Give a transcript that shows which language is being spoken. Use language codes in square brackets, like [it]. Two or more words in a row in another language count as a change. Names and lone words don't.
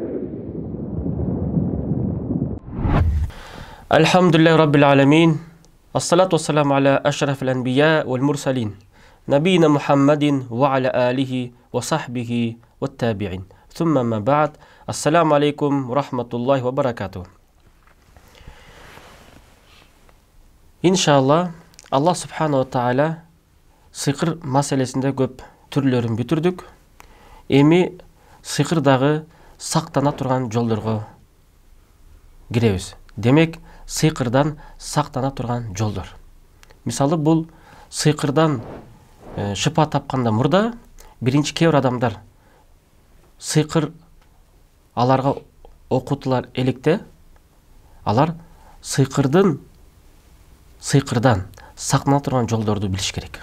[ar] الحمد لله رب العالمين الصلاة والسلام على أشرف الأنبياء والمرسلين نبينا محمد وعلى آله وصحبه والتابعين ثم ما بعد السلام عليكم ورحمة الله وبركاته. إن شاء الله الله سبحانه وتعالى [ky] сыйкыр маселесинде көп түрлөрүн бүтүрдүк. Эми сыйкырдагы сактана турган жолдорго киребиз. Демек, сыйкырдан сактана турган жолдор. Мисалы, бул сыйкырдан шыпа тапканда мурда биринчи кээ бир адамдар сыйкыр аларга окутулар электе, алар сыйкырдан сактана турган жолдорду билиш керек.